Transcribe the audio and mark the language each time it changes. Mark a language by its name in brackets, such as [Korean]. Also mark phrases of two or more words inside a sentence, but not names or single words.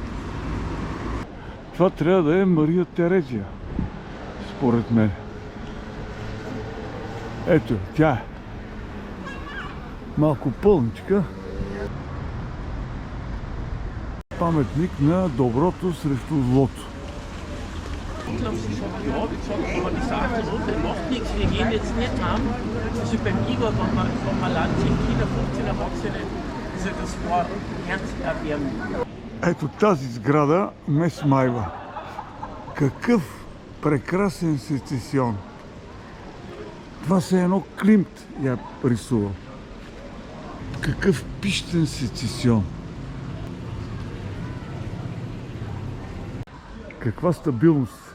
[Bulgarian] Това трябва да е Мария Терезия, според мен. Ето, тя е. Малко пълничка. Паметник на доброто срещу злото. [German] Ja, wie gesagt, aber die Sache das macht nichts, wir gehen jetzt nicht heim. Also beim Igor, wenn man Land 10 Kinder, 15 Erwachsene, also das war herzerwärmend. [Bulgarian] Ето тази сграда ме смайва. Какъв прекрасен сецесион. Това се едно Климт я рисува. Какъв пищен сецесион. Каква стабилност.